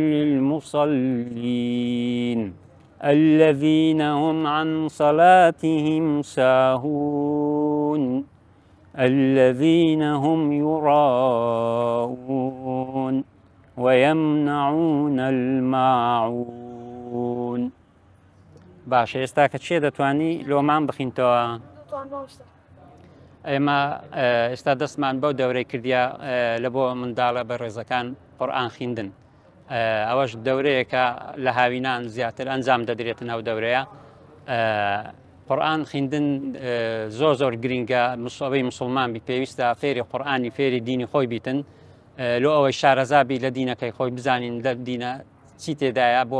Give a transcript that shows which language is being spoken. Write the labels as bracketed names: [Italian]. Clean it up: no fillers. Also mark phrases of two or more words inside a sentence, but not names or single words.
[Arabic] للمصلين الذين هم عن صلاتهم ساهون الذين هم يراءون ويمنعون الماعون [Central Kurdish] باش ئێستا کە چێ دەتوانی لۆمان بخینتەوە ئێمە ئێستا دەستمان بەو دەورەی کردیا لە بۆ منداڵە بە ڕێزەکان قورئان خوێندن ئەوەش دەورەیەکە لە هاوینان زیاتر ئەنجام دەدرێتن ئەو دەورەیە قورئان خوێندن زۆر گرینگە مسڵەی مسلمان بی پێویستە فێری قورئانی فێری دینی خۆی بیتن لۆ ئەوەی شارەزابی لە دینەکەی خۆی بزانین لە دینە چی تێدایە بۆ